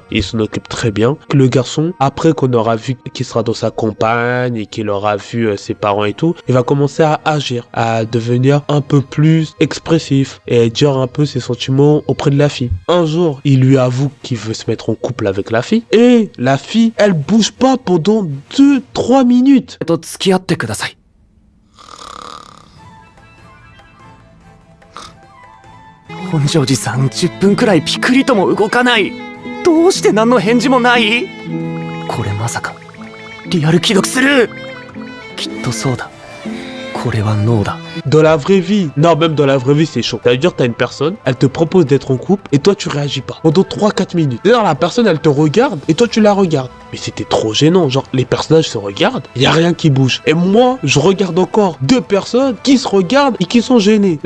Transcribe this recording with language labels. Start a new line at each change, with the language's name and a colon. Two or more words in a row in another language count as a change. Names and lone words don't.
French: Et il s'en occupe très bien. Le garçon, après qu'on aura vu qu'il sera dans sa campagne et qu'il aura vu ses parents et tout, il va commencer à agir, à devenir un peu plus expressif et dire un peu ses sentiments auprès de la fille. Un jour, il lui avoue qu'il veut se mettre en couple avec la fille et la fille, elle bouge pas pendant 2-3 minutes.
Japanese: 本庄司さん10分くらいピクリとも動かない。どうして何の返事もない？これまさかリアル既読する？きっとそうだ。これはノーだ。
French: Dans la vraie vie, non, même dans la vraie vie, c'est chaud. Ça veut dire que t'as une personne, elle te propose d'être en couple et toi tu réagis pas pendant 3-4 minutes. D'ailleurs, la personne, elle te regarde et toi tu la regardes. Mais c'était trop gênant, genre les personnages se regardent, il y a rien qui bouge. Et moi, je regarde encore 2 personnes qui se regardent et qui sont gênées.